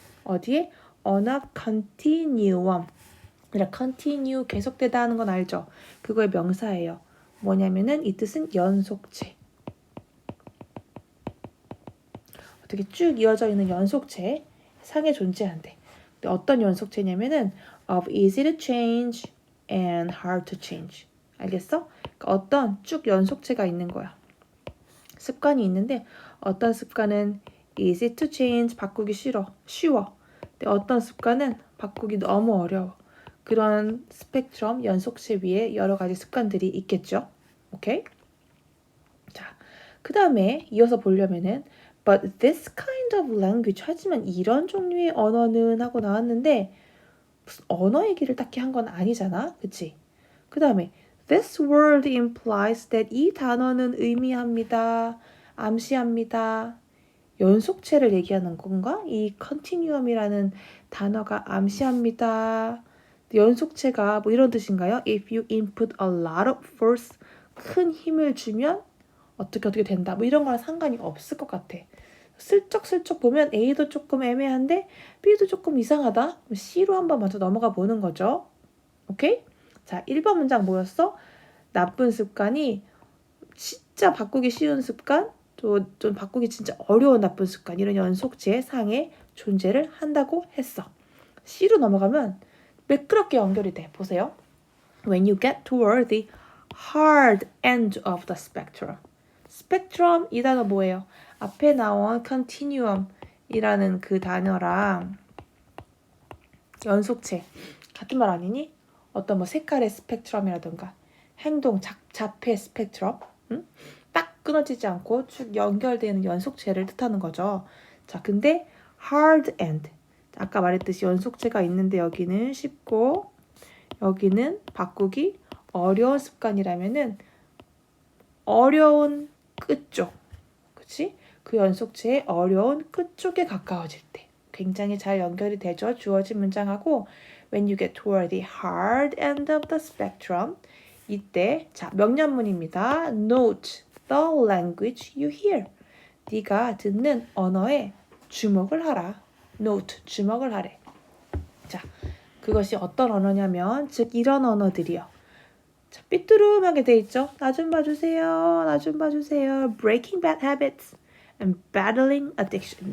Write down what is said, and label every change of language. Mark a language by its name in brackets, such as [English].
[Korean] 어디에? [English] on a continuum. [Korean] 그러니까 continue 계속되다 하는 건 알죠? 그거의 명사예요. 뭐냐면은 이 뜻은 연속체. 어떻게 쭉 이어져 있는 연속체 상에 존재한대. 근데 어떤 연속체냐면은 [English] of easy to change and hard to change. [Korean] 알겠어? 그러니까 어떤 쭉 연속체가 있는 거야. 습관이 있는데 어떤 습관은 [English] easy to change [Korean] 바꾸기 쉬워. 근데 어떤 습관은 바꾸기 너무 어려워. 그런 스펙트럼 연속체 위에 여러 가지 습관들이 있겠죠. 오케이? 자, 그 다음에 이어서 보려면은 [English] But this kind of language [Korean] 하지만 이런 종류의 언어는 하고 나왔는데 무슨 언어 얘기를 딱히 한 건 아니잖아. 그치? 그 다음에 [English] This word implies that [Korean] 이 단어는 의미합니다. 암시합니다. 연속체를 얘기하는 건가? 이 continuum이라는 단어가 암시합니다. 연속체가 뭐 이런 뜻인가요? [English] If you input a lot of force, [Korean] 큰 힘을 주면 어떻게 된다. 뭐 이런 거랑 상관이 없을 것 같아. 슬쩍슬쩍 보면 A도 조금 애매한데 B도 조금 이상하다. C로 한번 먼저 넘어가 보는 거죠. 오케이? 자, 1번 문장 뭐였어? 나쁜 습관이 진짜 바꾸기 쉬운 습관, 좀 바꾸기 진짜 어려운 나쁜 습관 이런 연속체 상에 존재를 한다고 했어. C로 넘어가면 매끄럽게 연결이 돼. 보세요. [English] When you get toward the hard end of the spectrum. [Korean] 스펙트럼 이 단어 뭐예요? 앞에 나온 continuum이라는 그 단어랑 연속체 같은 말 아니니? 어떤 뭐 색깔의 스펙트럼이라든가 행동 자폐 스펙트럼 딱 끊어지지 않고 쭉 연결되는 연속체를 뜻하는 거죠. 자, 근데 hard end 아까 말했듯이 연속체가 있는데 여기는 쉽고 여기는 바꾸기 어려운 습관이라면은 어려운 끝쪽, 그치? 그 연속체의 어려운 끝쪽에 가까워질 때 굉장히 잘 연결이 되죠. 주어진 문장하고 [English] When you get toward the hard end of the spectrum [Korean] 이때 자 명령문입니다. [English] Note the language you hear. [Korean] 네가 듣는 언어에 주목을 하라. Note 주목을 하래. 자 그것이 어떤 언어냐면 즉 이런 언어들이요. 자, 삐뚤음하게 돼 있죠. 나 좀 봐주세요. 나 좀 봐주세요. [English] Breaking bad habits and battling addiction.